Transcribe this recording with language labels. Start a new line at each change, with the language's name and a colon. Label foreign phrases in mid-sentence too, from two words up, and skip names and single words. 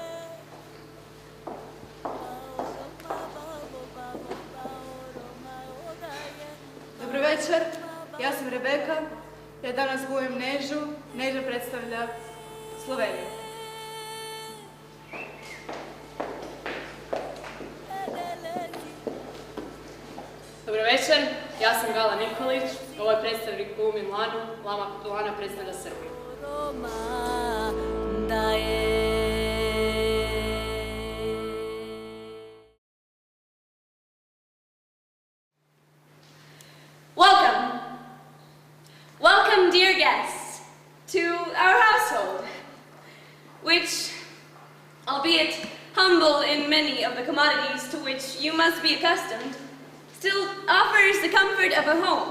Serbian: Dobro večer, ja sam Rebeka, ja danas glumim Nežu, Neža predstavlja Sloveniju. Dobro večer, ja sam Gala Nikolić, ovaj predstavnik glumim Lanu, Lana predstavlja Srbiju.
English: Welcome! Welcome, dear guests, to our household, which, albeit humble in many of the commodities to which you must be accustomed, still offers the comfort of a home.